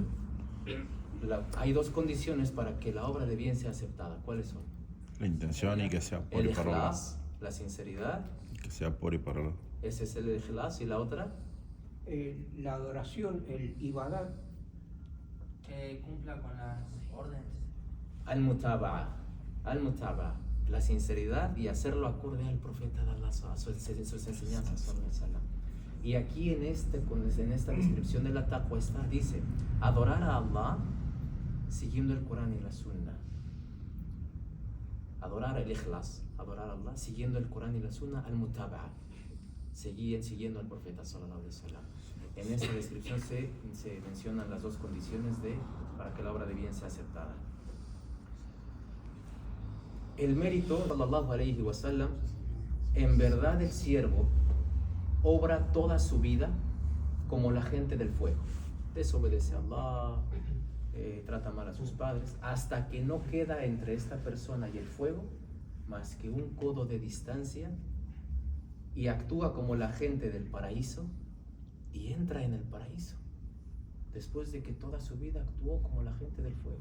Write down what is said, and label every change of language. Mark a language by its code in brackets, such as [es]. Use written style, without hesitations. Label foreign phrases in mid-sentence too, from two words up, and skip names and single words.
[es] Hay dos condiciones para que la obra de bien sea aceptada. ¿Cuáles son? La intención y que sea por El y para Allah. ikhlas, la sinceridad. Que sea por y para Allah. Ese es el ikhlas. ¿Y la otra? La adoración, el ibadat, Que cumpla con las órdenes. [ar] Al-mutaba'a. Al-mutaba'a. [es] La sinceridad y hacerlo acorde al profeta de Allah, sus enseñanzas. Y aquí en esta descripción de la taqwa dice, adorar a Allah siguiendo el Corán y la Sunna. Adorar el ikhlas, adorar a Allah siguiendo el Corán y la Sunna, al-mutaba'a. Siguiendo al profeta [ar] sallallahu alaihi wasallam. [es] En esta descripción se mencionan las dos condiciones para que la obra de bien sea aceptada. El mérito, [ar] sallallahu alaihi wasallam, [es] en verdad el siervo obra toda su vida como la gente del fuego. Desobedece a Allah, trata mal a sus padres, hasta que no queda entre esta persona y el fuego más que un codo de distancia, y actúa como la gente del paraíso y entra en el paraíso, después de que toda su vida actuó como la gente del fuego.